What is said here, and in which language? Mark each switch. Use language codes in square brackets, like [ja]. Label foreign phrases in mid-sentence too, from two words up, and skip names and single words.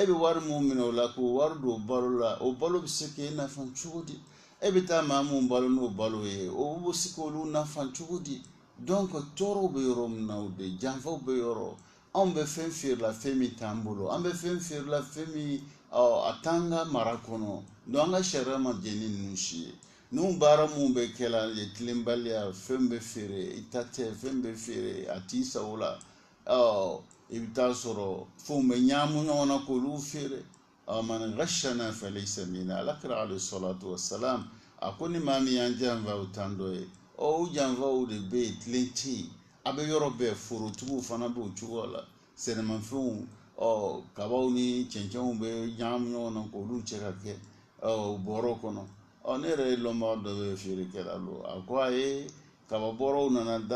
[bm] bɛ wari mun minɛ o la k'o wari don balo la o balo bɛ se k'e nafa cogo di e bɛ taa maa mun balo n'o balo ye o bɛ se k'olu nafa cogo di donc tɔɔrɔw bɛ yɔrɔ min na o de janfaw bɛ yɔrɔ anw bɛ fɛn feerela fɛn min t'an bolo an bɛ fɛn feerela fɛn min a t'an ka mara kɔnɔ donc an ka sariya ma jɛ ni ninnu si ye ninnu baara mun bɛ kɛla ye tilenbaliya fɛn bɛ feere i ta tɛ fɛn bɛ feere a t'i sago la i bɛ taa sɔrɔ fɛnw bɛ ɲagamu ɲɔgɔn na k'olu feere [ar] من غشنا فليس منا [bm] alakira [ar] عليه الصلاة والسلام [bm] a ko ni maa min y'an janfa o tan dɔ ye o janfaw de bɛ yen tilen tɛ yen a bɛ yɔrɔ bɛɛ forotigiw fana b'o cogo la sɛnɛmafɛnw kabaw ni cɛncɛnw bɛ ɲagamu ɲɔgɔn na k'olu cɛ ka kɛ bɔrɔ kɔnɔ ne yɛrɛ ye lɔnbaga dɔ bɛ feerekɛla lo a ko a ye kaba bɔrɔw nana d'a